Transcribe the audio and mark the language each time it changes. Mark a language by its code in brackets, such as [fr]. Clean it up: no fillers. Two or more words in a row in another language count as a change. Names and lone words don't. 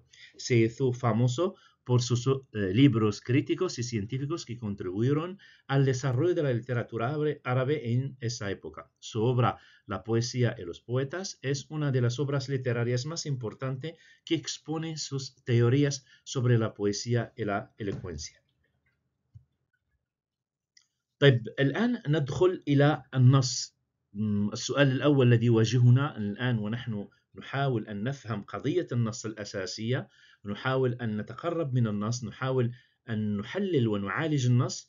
[es] Se hizo famoso por sus libros críticos y científicos que contribuyeron al desarrollo de la literatura árabe en esa época. Su obra La poesía y los poetas es una de las obras literarias más importantes que expone sus teorías sobre la poesía y la elocuencia. [ar] طيب, الآن ندخل إلى النص. السؤال الأول الذي يواجهنا الآن ونحن نحاول أن نفهم قضية النص الأساسية، نحاول أن نتقرب من النص، نحاول أن نحلل ونعالج النص.